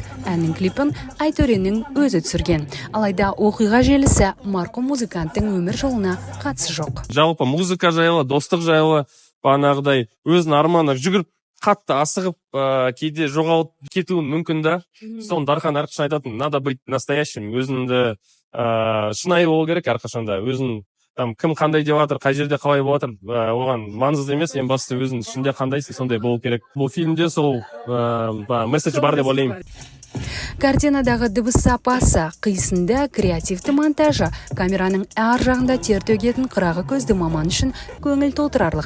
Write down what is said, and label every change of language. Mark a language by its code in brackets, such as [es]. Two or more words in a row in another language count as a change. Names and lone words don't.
[kk] Әннің клипін Айтөренің өзі түсірген. Алайда оқиға желісі марқұм музыканттың өмір жолына қатысы жоқ. Жалпы музыка жайлы, достық жайлы, бағанағыдай өзінің арманы жүгіріп, қатты асығып, кейде жоғалып кетуі мүмкін да. Соны Дархан әрқашан айтатын, [ru] надо быть настоящим, [kk] өзіңді шынайы болу керек әрқашанда. Өзің кім қандай деп жатыр, қай жерде қалай болып жатыр, оған маңызды емес, ең бастысы өзің ішінде қандайсың, сондай болу керек. Бұл фильмде сол месседж бар деп ойлаймын. Картинадағы дыбыс сапасы, қисынды, креативті монтажы, камераның әр жағында тер төгетін қырағы көзді маман үшін көңіл толтырарлық.